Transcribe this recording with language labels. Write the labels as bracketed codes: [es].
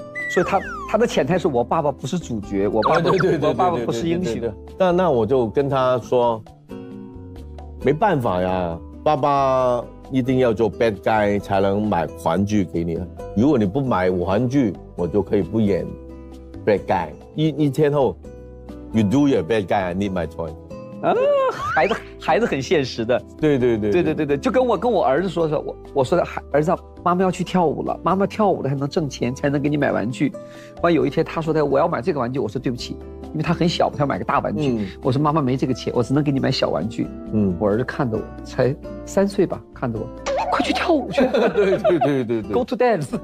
[zh] 所以他的潜台是我爸爸不是主角，我爸爸不是英雄。那我就跟他说，没办法呀，爸爸一定要做 bad guy 才能买玩具给你。如果你不买玩具，我就可以不演 bad guy。一天后 [en] ，you do your bad guy, I need my toy。 [zh] 啊，孩子很现实的。对，就跟我儿子说，我说儿子，妈妈要去跳舞了，妈妈跳舞了才能挣钱，才能给你买玩具。完有一天他说我要买这个玩具，我说对不起，因为他很小，他要买个大玩具。我说妈妈没这个钱，我只能给你买小玩具。我儿子看着我，才3岁吧，看着我，快去跳舞去。对 ， [en] Go to dance。